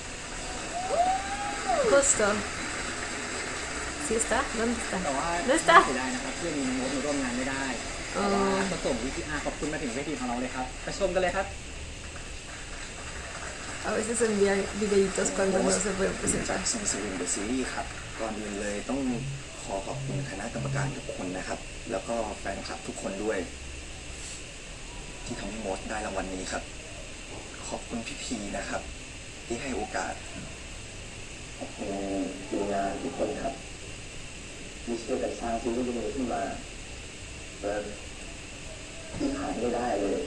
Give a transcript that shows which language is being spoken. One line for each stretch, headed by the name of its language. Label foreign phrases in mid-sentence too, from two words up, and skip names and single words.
Spanish: Justo. ¿Sí está? ¿Dónde
Thai: แต่
Spanish: está?
Thai: ว่า
Spanish: ¿No
Thai: เสี
Spanish: está?
Thai: ยดายนะครับที่มีน้องโมดมาร่วมงานไม่ได้แต่ว่าก็ส่ง VTR ขอบคุณมาถึงเวทีของเราเลยครับไปชมกันเลยครับ
Spanish: A veces envían videitos cuando no se pueden
Thai: จาก
Spanish: presentar.
Thai: ซิงสวิงเดอะซีรีส์ครับ ก่อนอื่นเลยต้องขอขอบคุณคณะกรรมการทุกคนนะครับ แล้วก็แฟนคลับทุกคนด้วย ที่ทำให้โมดได้รางวัลนี้ครับ ขอบคุณพี่พีนะครับ ที่ให้โอกาส ขอบคุณทีมงานทุกคนครับ ที่ช่วยกันสร้างซีรีส์นี้ขึ้นมาและที่ขาดไม่ได้เลย